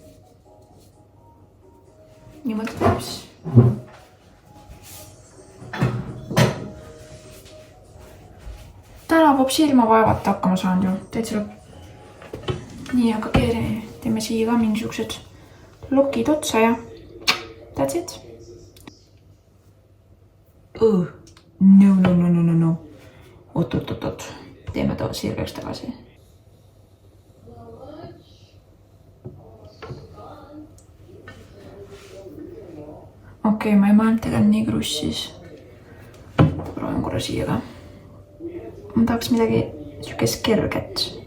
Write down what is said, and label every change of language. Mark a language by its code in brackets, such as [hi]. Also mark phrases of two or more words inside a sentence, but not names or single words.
[et] Niimoodi teeps. Täna pop silma vaevata hakkama saanud ju. Täitsa lõpp. Nii, aga teeme siia ka mingisugused lokid otsa ja [en] that's it. [et] No. Oot. Teeme ta sirgeks tagasi. Okei, ma ei mõelnud tegelikult nii krussis. Proovin korra siia ka. Ma tahaks midagi siukest kerget.